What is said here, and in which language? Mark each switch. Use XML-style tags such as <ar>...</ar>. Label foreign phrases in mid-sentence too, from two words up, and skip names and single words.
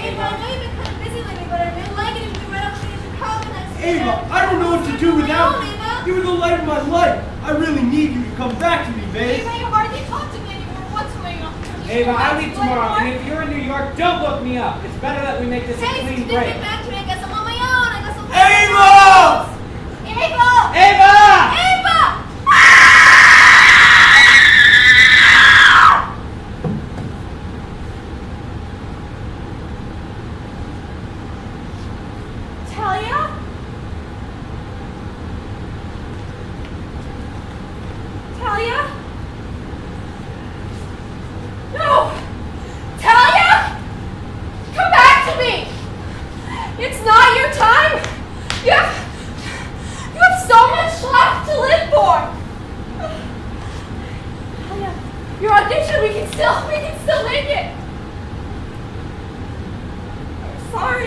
<en>Ava, I know you've been kind of busy lately, but I really like it if you could run up and your college next year. Ava, I don't know what to do without you. You were the light of my life. I really need you to come back to me, babe. Ava, you hardly talk to me anymore. What's going on? Ava, I leave tomorrow, and if you're in New York, don't look me up. It's better that we make this a Hey, clean since you break. didn't get back to me, I guess I'm on my own. I guess I'll Ava! Ava! Ava! Ava! Talia? Talia? No! Talia? Come back to me! It's not your time! You have so much left to live for! Talia, your audition, we can still make it! I'm sorry.</en>